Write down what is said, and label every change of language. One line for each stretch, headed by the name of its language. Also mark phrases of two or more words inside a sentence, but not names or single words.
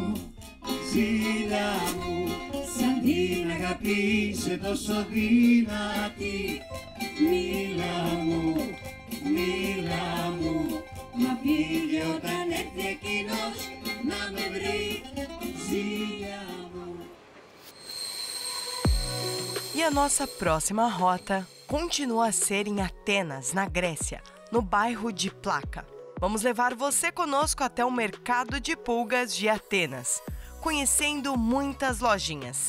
Greek: Ζήλια μου, σαν την αγάπη είσαι τόσο δυνατή. Μίλα μου, μα φύγε όταν έρθει εκείνος να με βρει. Ζήλια μου.
Portuguese: E a nossa próxima rota continua a ser em Atenas, na Grécia, no bairro de Plaka. Vamos levar você conosco até o mercado de pulgas de Atenas, conhecendo muitas lojinhas.